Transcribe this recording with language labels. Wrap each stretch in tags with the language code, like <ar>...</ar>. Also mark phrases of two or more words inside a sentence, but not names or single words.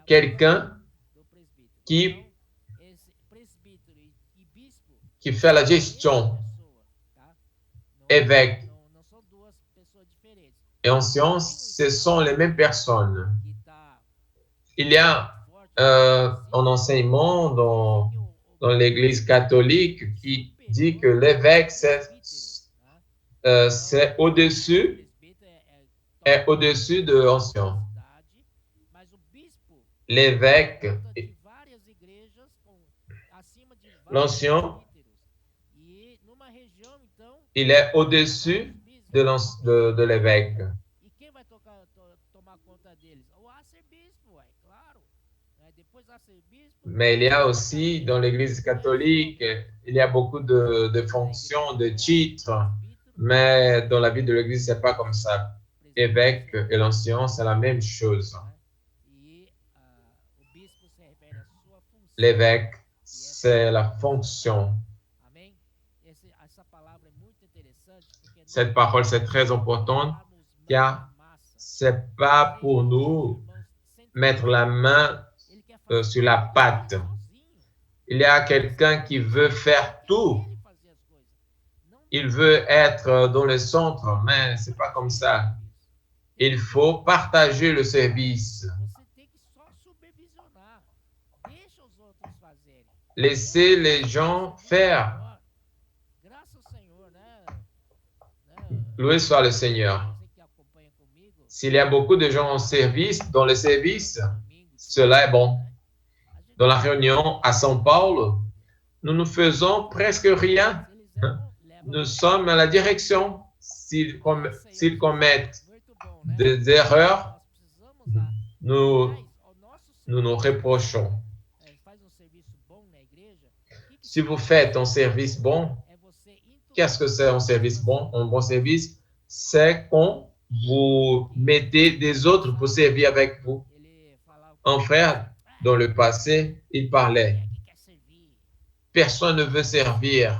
<fr>quelqu'un</fr> <pt>do presbítero.</pt> <fr>qui,</fr> <pt>Então, esse presbítero e bispo</pt> <fr>qui fait la</fr> <pt>é a</pt> <fr>gestion.</fr> <pt>mesma pessoa, tá? Não,</pt> <fr>Évêque</fr> <pt>não são duas pessoas diferentes.</pt> <fr>et ancien, ce sont les mêmes personnes.</fr> <pt>Que tá</pt> <fr>Il y a</fr> <pt>forte,</pt> <fr>un enseignement dans l'Église catholique qui dit que l'évêque, c'est au-dessus, est au-dessus de l'ancien.</fr> <pt>mas o bispo</pt> <fr>L'évêque,</fr> <pt>de várias igrejas acima de</pt> <fr>l'ancien,</fr> <pt>presbíteros. E numa região, então,</pt> <fr>il est au-dessus de l'évêque.</fr> <pt>e quem vai tomar conta deles? O arcebispo, é claro. Depois do arcebispo,</pt> <fr>Mais il y a aussi, dans l'Église catholique, il y a beaucoup de fonctions, de titres, mais dans la vie de l'Église, c'est pas comme ça. Évêque et l'ancien, c'est la même chose.</fr> <pt>E o bispo se refere à sua função.</pt> <fr>L'évêque, c'est la fonction.</fr> <pt>Amém? Essa palavra é muito interessante. Porque</pt> <fr>Cette parole, c'est très importante, car c'est pas pour nous mettre la main sur la pâte. Il y a quelqu'un qui veut faire tout. Il veut être dans le centre, mais c'est pas comme ça. Il faut partager le service.</fr> <pt>Você tem que só supervisionar. Deixa os outros fazerem.</pt> <fr>Laissez les gens faire.</fr> <pt>Graças ao Senhor, né?</pt> <fr>Loué soit le Seigneur.</fr> <pt>Você que acompanha comigo,</pt> <fr>S'il y a beaucoup de gens en service, dans le service,</fr> <pt>domingo,</pt> <fr>cela est bon.</fr> <pt>a gente</pt> <fr>Dans la réunion à São Paulo, nous ne faisons presque rien.</fr> <pt>levam</pt> <fr>Nous sommes à la direction. S'ils commettent</fr> <pt>muito bom, né?</pt> <fr>des erreurs,</fr> <pt>Nós precisamos dar</pt> <fr>nous</fr> <pt>mais ao nosso</pt> <fr>nous reprochons.</fr> <pt>faz um serviço bom na igreja.</pt> <fr>Si vous faites un service bon,</fr> <pt>É você</pt> <fr>Qu'est-ce que c'est un service bon? Un bon service, c'est quand vous mettez des autres pour servir avec vous. Un frère, dans le passé, il parlait. Personne ne veut servir.</fr>